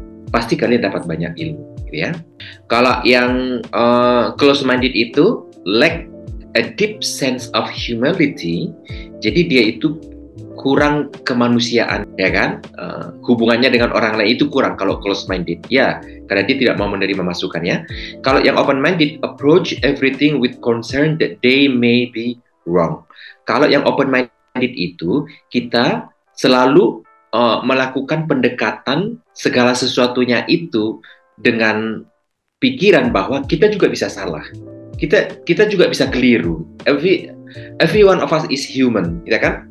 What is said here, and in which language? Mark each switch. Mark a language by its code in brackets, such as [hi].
[id] Pasti kalian dapat banyak ilmu, gitu ya. Kalau yang close-minded itu [en] lack a deep sense of humility, [id] jadi dia itu kurang kemanusiaan, ya kan? Hubungannya dengan orang lain itu kurang kalau close-minded, ya, karena dia tidak mau menerima masukan, ya. Kalau yang [en] open-minded, approach everything with concern that they may be wrong. [id] Kalau yang open-minded itu, kita selalu melakukan pendekatan segala sesuatunya itu dengan pikiran bahwa kita juga bisa salah. Kita juga bisa keliru. [en] Every one of us is human, [id] ya kan?